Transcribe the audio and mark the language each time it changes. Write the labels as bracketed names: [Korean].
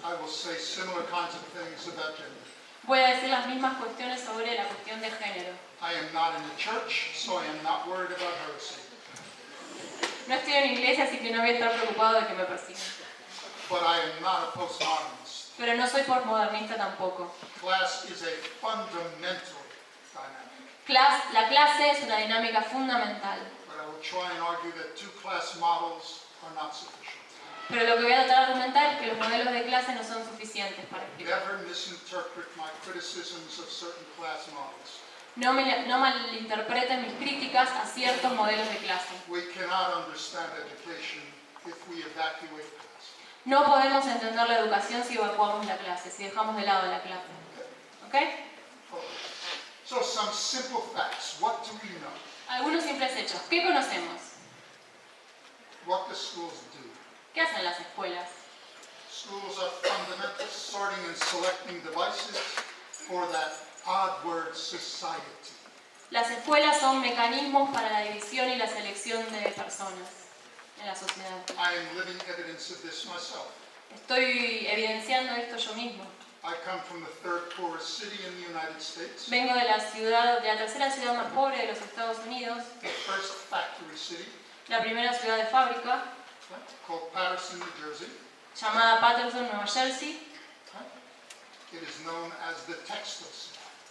[English] I will say similar kinds of things about gender. [Spanish] Voy a decir las mismas cuestiones sobre la cuestión de género. [English] I am not in the church, so I am not worried about heresy. [Spanish] No estoy en iglesia, así que no voy a estar preocupado de que me persigan. [English] But I am not a postmodernist. [Spanish] Pero no soy postmodernista tampoco. [English] Class is a fundamental dynamic. [Spanish] La clase es una dinámica fundamental. [English] But I will try and argue that two-class models are not sufficient. [Spanish] Pero lo que voy a tratar de argumentar es que los modelos de clase no son suficientes para explicar. [English] Never misinterpret my criticisms of certain class models. [Spanish] No malinterpreten mis críticas a ciertos modelos de clase. [English] We cannot understand education if we evacuate class. [Spanish] No podemos entender la educación si evacuamos la clase, si dejamos de lado la clase. ¿Ok? [English] So some simple facts. What do we know? [Spanish] Algunos simples hechos. ¿Qué conocemos? [English] What do schools do? [Spanish] ¿Qué hacen las escuelas? [English] Schools are fundamental sorting and selecting devices for that odd word society. [Spanish] Las escuelas son mecanismos para la división y la selección de personas en la sociedad. [English] I am living evidence of this myself. [Spanish] Estoy evidenciando esto yo mismo. [English] I come from the third poorest city in the United States, [Spanish] Vengo de la tercera ciudad más pobre de los Estados Unidos, [English] the first factory city, [Spanish] la primera ciudad de fábrica, [English] called Patterson, New Jersey. [Spanish] llamada Patterson, Nueva Jersey. [English] It is known as the textile city.